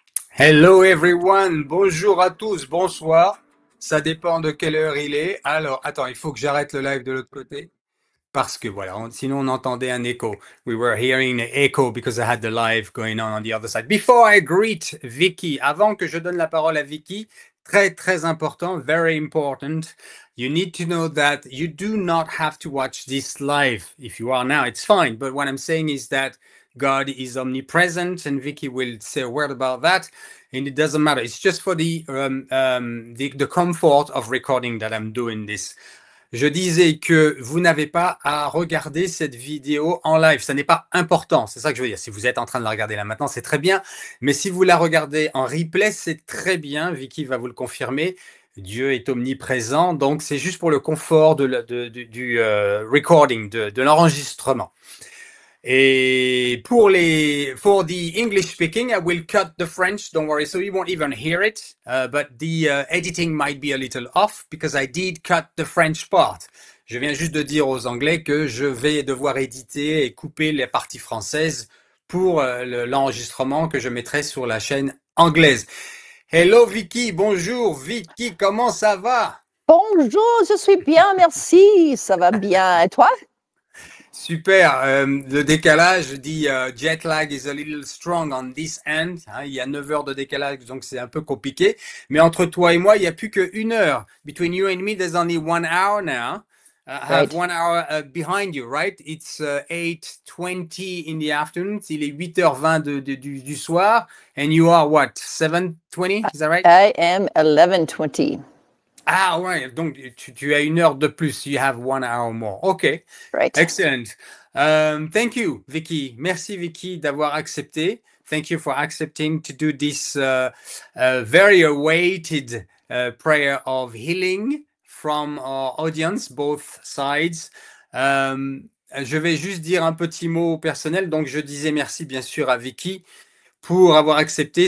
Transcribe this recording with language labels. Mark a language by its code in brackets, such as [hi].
[en] Hello everyone, [fr] bonjour à tous, bonsoir. Ça dépend de quelle heure il est. Alors, attends, il faut que j'arrête le live de l'autre côté parce que voilà, sinon on entendait un écho. [en] We were hearing an echo because I had the live going on the other side. Before I greet Vicky, [fr] avant que je donne la parole à Vicky, très très important, [en] very important. You need to know that you do not have to watch this live. If you are now, it's fine. But what I'm saying is that God is omnipresent, and Vicky will say a word about that. And it doesn't matter. It's just for the comfort of recording that I'm doing this. [fr] Je disais que vous n'avez pas à regarder cette vidéo en live. Ça n'est pas important. C'est ça que je veux dire. Si vous êtes en train de la regarder là maintenant, c'est très bien. Mais si vous la regardez en replay, c'est très bien. Vicky va vous le confirmer. Dieu est omniprésent. Donc, c'est juste pour le confort du recording, de l'enregistrement. Et [en] for the English speaking, I will cut the French, don't worry, so you won't even hear it. But the editing might be a little off because I did cut the French part. [fr] Je viens juste de dire aux Anglais que je vais devoir éditer et couper les parties françaises pour l'enregistrement que je mettrai sur la chaîne anglaise. [en] Hello [fr] Vicky, bonjour Vicky, comment ça va? Bonjour, je suis bien, merci. Ça va bien. Et toi? Super. Le décalage dit [en] jet lag is a little strong on this end. [fr] Hein, il y a 9 heures de décalage, donc c'est un peu compliqué. Mais entre toi et moi, il n'y a plus qu'une heure. [en] Between you and me, there's only 1 hour now. I have Right. 1 hour behind you, right? It's 8:20 in the afternoon. [fr] Il est 8h20 du soir. [en] And you are what? 7:20? Is that right? I am 11:20. [fr] Ah ouais, donc tu as 1 heure de plus. [en] You have 1 hour more. OK. Right. Excellent. Thank you, Vicky. [fr] Merci, Vicky, d'avoir accepté. [en] Thank you for accepting to do this very awaited prayer of healing from our audience, both sides. [fr] Je vais juste dire un petit mot personnel. Donc, je disais merci, bien sûr, à Vicky pour avoir accepté.